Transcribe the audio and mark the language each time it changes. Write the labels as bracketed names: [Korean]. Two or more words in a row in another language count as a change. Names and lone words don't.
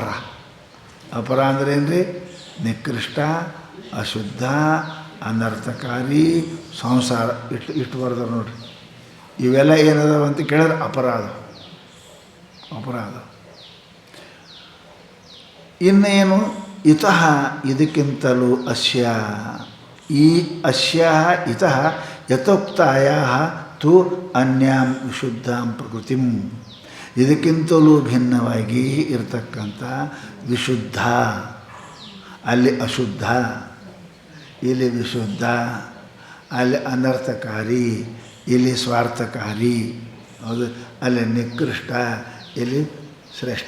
[Kannada] ಅಪರ ಅಂದ್ರೆ ಏನು ರೀ? ನಿಕೃಷ್ಟ, ಅಶುದ್ಧ, ಅನರ್ಥಕಾರಿ, ಸಂಸಾರ. ಇಷ್ಟು ಬರ್ದಾರೆ ನೋಡ್ರಿ. ಇವೆಲ್ಲ ಏನದಾವ ಅಂತ ಕೇಳಿದ್ರೆ ಅಪರಾಧ. ಇನ್ನೇನು? [Sanskrit] ಇತಃ ಇದಕ್ಕಿಂತಲೂ ಅಸ್ಯ, ಈ ಅಸ್ಯ ಇತಃ ಯಥೋಕ್ತಾಯ ತು ಅನ್ಯಾಂ ವಿಶುದ್ಧಾಂ ಪ್ರಕೃತಿಂ. [Kannada] ಇದಕ್ಕಿಂತಲೂ ಭಿನ್ನವಾಗಿ ಇರತಕ್ಕಂಥ ವಿಶುದ್ಧ, ಅಲ್ಲಿ ಅಶುದ್ಧ, ಇಲ್ಲಿ ವಿಶುದ್ಧ, ಅಲ್ಲಿ ಅನರ್ಥಕಾರಿ, ಇಲ್ಲಿ ಸ್ವಾರ್ಥಕಾರಿ. ಹೌದು, ಅಲ್ಲಿ ನಿಕೃಷ್ಟ, ಇಲ್ಲಿ ಶ್ರೇಷ್ಠ.